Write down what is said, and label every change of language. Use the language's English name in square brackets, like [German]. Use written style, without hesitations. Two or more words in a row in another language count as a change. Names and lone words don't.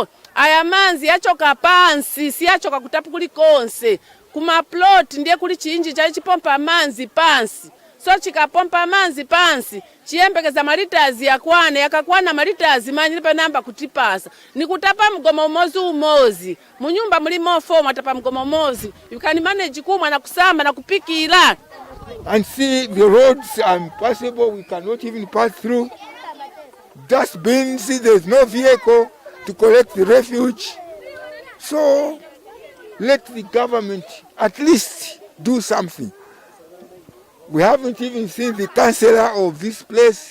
[Nyanja] Aya manzi yachoka pansi, siyachoka kutapu kulikonse. Kuma plot ndiye kuli chinji cha chipompa manzi pansi. So chikapompa manzi pansi, chiembekeza malitazi yakwane, yakakwana malitazi manyi pa namba kutipasa. Nikutapa mgomo umozi. Munyumba mulimo fomu atapa mgomo umozi. [English] You can manage [Nyanja] kumwa na kusamba na kupikira. [English] And see the roads are impassable, we cannot even pass through. Dustbins, there's no vehicle to collect the refuge. So let the government at least do something. We haven't even seen the councillor of this place.